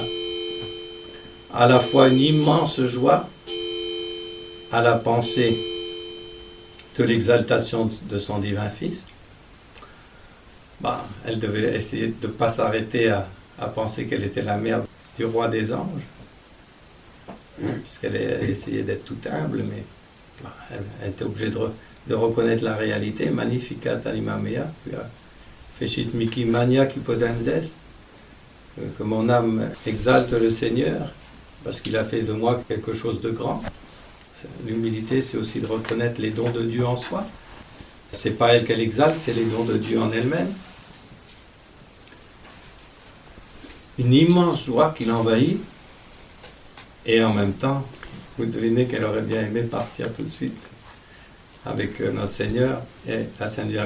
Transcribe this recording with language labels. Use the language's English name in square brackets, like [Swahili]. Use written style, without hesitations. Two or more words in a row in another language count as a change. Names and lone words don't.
[French] À la fois une immense joie à la pensée de l'exaltation de son divin Fils. Elle devait essayer de ne pas s'arrêter à penser qu'elle était la mère du roi des anges, puisqu'elle essayait d'être tout humble, mais elle était obligée de reconnaître la réalité. [Latin] Magnificat anima mea, fecit mihi mania cupodenzes, [French] que mon âme exalte le Seigneur, parce qu'il a fait de moi quelque chose de grand. L'humilité, c'est aussi de reconnaître les dons de Dieu en soi. C'est pas elle qu'elle exalte, c'est les dons de Dieu en elle-même. Une immense joie qui l'envahit, et en même temps, vous devinez qu'elle aurait bien aimé partir tout de suite avec notre Seigneur et la Sainte Vierge.